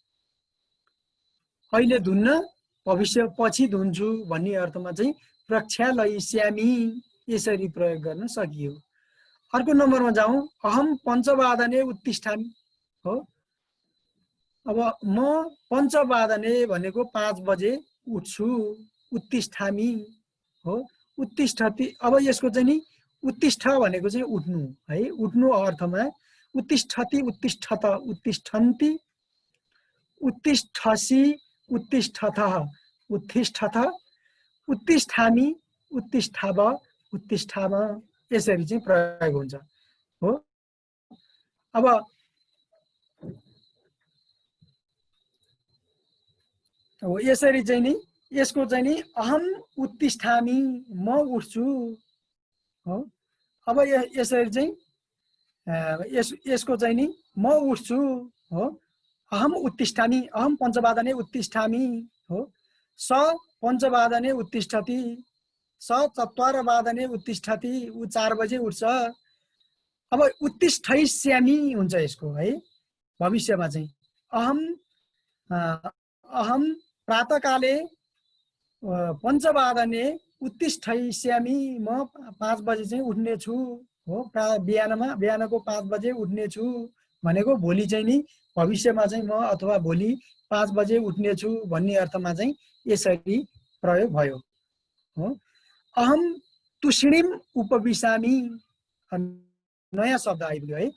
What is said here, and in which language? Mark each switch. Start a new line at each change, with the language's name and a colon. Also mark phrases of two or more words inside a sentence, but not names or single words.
Nepali: अहिले धुन्न, भविष्य पछि धुन्छु भन्ने अर्थमा चाहिँ प्रक्षालयिष्यामि यसरी प्रयोग गर्न सकियो। अर्को नम्बरमा जाउँ।
Sanskrit: अहम पञ्चवादने उत्तिष्ठामि
Nepali: हो। अब म पञ्चवादने भनेको 5 बजे उठ्छु, उत्तिष्ठामि हो। उत्तिष्ठति, अब यसको चाहिँ नि उत्तिष्ठ भनेको चाहिँ उठ्नु है।
Sanskrit: उठ्नु अर्थमा उत्तिष्ठति, उत्तिष्ठत, उत्तिष्ठन्ति, उत्तिष्ठसि, उत्तिष्ठथ, उत्तिष्ठथ, उत्तिष्ठामि, उत्तिष्ठाव, उत्तिष्ठाम यसरी चाहिँ प्रयोग हुन्छ हो।
Nepali: अब यसरी चाहिँ नि यसको चाहिँ नि
Sanskrit: अहम उत्तिष्ठामि
Nepali: म उठ्छु हो। अब यसरी चाहिँ यसको चाहिँ नि म उठ्छु हो।
Sanskrit: अहम उत्तिष्ठामि अहम पञ्चवादने उत्तिष्ठामि हो। स पञ्चवादने उत्तिष्ठति स चत्वारवादने उत्तिष्ठति ऊ 4 बजे उठ्छ।
Nepali: अब उत्तिष्ठयिष्यामि हुन्छ यसको है भविष्यमा चाहिँ
Sanskrit: अहम प्रातःकाले पञ्चवादने उत्तिष्ठयिष्यामि
Nepali: म 5 बजे चाहिँ उठ्ने छु हो। बिहानको 5 बजे उठ्ने छु भनेको भोलि चाहिँ नि भविष्यमा चाहिँ म अथवा भोलि 5 बजे उठ्ने छु भन्ने अर्थमा चाहिँ यसरी प्रयोग भयो हो।
Sanskrit: अहम तुष्णिम उपविशामि
Nepali: नयाँ शब्द आइपुग्यो है।